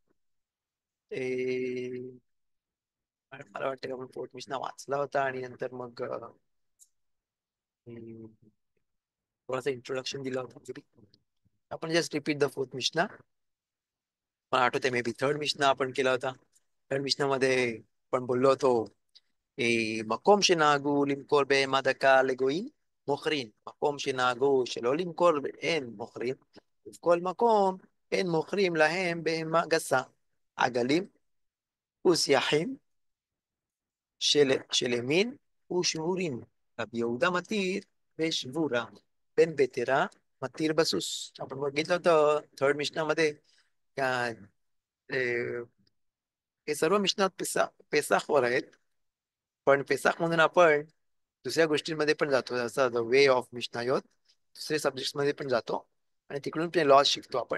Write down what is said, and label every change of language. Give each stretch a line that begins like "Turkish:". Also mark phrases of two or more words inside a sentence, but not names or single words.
Marathi: मला वाटतं की आपण फोर्थ मिशना वाचला होता आणि नंतर मग थोडासा इंट्रोडक्शन दिला होता. आपण
English: just repeat the fourth Mishna.
Marathi: मला आठवते
English: may be third
Marathi: मिशना आपण केला होता. थर्ड मिशना मध्ये आपण बोललो होतो
Hebrew: מקום שנהגו למכור בהמה דקה לגויים מוכרים, מקום שנהגו שלא למכור אין מוכרים, ובכל מקום אין מוכרים להם בהמה גסה, עגלים וסייחים של ימין ושבורים. רבי יהודה מתיר בשבורה, בן בטרה מתיר בסוס.
Marathi: आपण बघितलं होतं थर्ड मिशनामध्ये का हे सर्व मिशनात पेसाखवर आहेत. पण पेसाख म्हणून आपण दुसऱ्या गोष्टींमध्ये पण जातो, जसं
English: the way of Mishnayot
Marathi: दुसरे सब्जेक्ट मध्ये पण जातो आणि तिकडून ते लॉज शिकतो आपण.